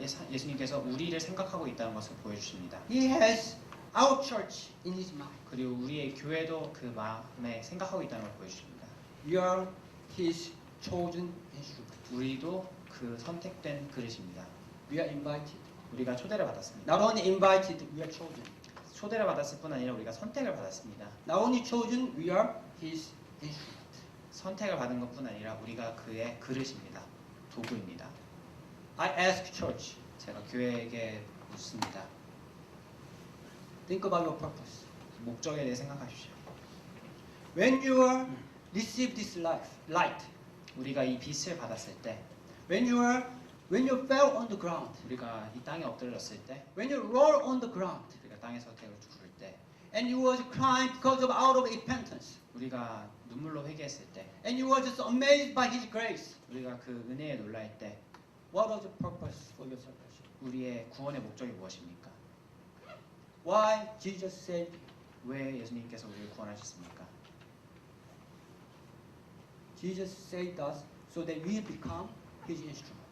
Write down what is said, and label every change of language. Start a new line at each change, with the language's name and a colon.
Korean: 예수님께서 우리를 생각하고 있다는 것을 보여주십니다.
English: He has our church in his mind.
Korean: 그리고 우리의 교회도 그 마음에 생각하고 있다는 걸 보여주십니다.
English: We are his chosen instrument.
Korean: 우리도 그 선택된 그릇입니다.
English: We are invited.
Korean: 우리가 초대를 받았습니다.
English: Not only invited, we are chosen.
Korean: 초대를 받았을 뿐 아니라 우리가 선택을 받았습니다.
English: Not only chosen, we are his instrument.
Korean: 선택을 받은 것뿐 아니라 우리가 그의 그릇입니다. 도구입니다.
English: I ask church,
Korean: 제가 교회에게 묻습니다.
English: think about your purpose.
Korean: 목적에 대해 생각하십시오.
English: When you receive this light,
Korean: 우리가 이 빛을 받았을 때,
English: when you fell on the ground,
Korean: 우리가 이 땅에 엎드렸을 때,
English: when you roll on the ground,
Korean: 우리가 땅에서 태를 구를 때,
English: and you was crying because of out of repentance,
Korean: 우리가 눈물로 회개했을 때,
English: and you were just amazed by his grace,
Korean: 우리가 그 은혜에 놀랄 때,
English: what was the purpose for your salvation?
Korean: 우리의 구원의 목적이 무엇입니까?
English: Why Jesus saved you?
Korean: 왜 예수님께서 우리를 구원하셨습니까?
English: Jesus saved us so that we become his instrument.